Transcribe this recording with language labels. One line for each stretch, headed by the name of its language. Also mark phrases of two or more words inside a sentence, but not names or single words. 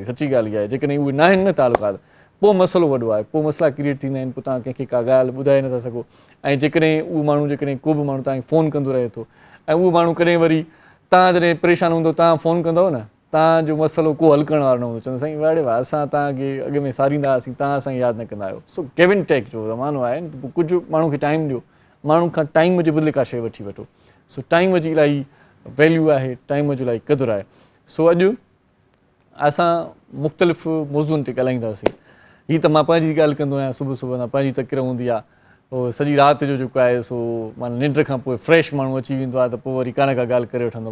Sindhi: सची ॻाल्हि इहा आहे, जेकॾहिं उहे न आहिनि न तालुकात, पोइ मसइलो वॾो आहे, पोइ मसइला क्रिएट थींदा आहिनि, पोइ तव्हां कंहिंखे का ॻाल्हि ॿुधाए नथा सघो। ऐं जेकॾहिं उहो माण्हू को बि माण्हू तव्हांखे फ़ोन कंदो रहे थो ऐं उहो माण्हू कॾहिं वरी तव्हां जॾहिं परेशान हूंदो तव्हां फ़ोन कंदव न, तव्हांजो मसइलो को हल करण वारो न हूंदो, चवंदो साईं वाड़े वाह असां तव्हांखे अॻ में सारींदा हुआसीं, तव्हां असांखे यादि न कंदा आहियो। सो
English: give and take
Sindhi: जो ज़मानो आहे, पोइ कुझु माण्हू खे टाइम ॾियो, माण्हू खां टाइम जे बदिले का शइ वठी वठो। सो टाइम जी इलाही वैल्यू आहे, टाइम जो इलाही क़दुरु आहे। सो अॼु असां मुख़्तलिफ़ मौज़ूअनि ते ॻाल्हाईंदासीं। हीअ त मां पंहिंजी ॻाल्हि कंदो आहियां, सुबुह तक्र तकिड़ हूंदी आहे, पोइ सॼी राति जो जेको आहे सो माना निंड खां पोइ फ्रेश माण्हू अची वेंदो आहे त पोइ वरी का ॻाल्हि करे वठंदो।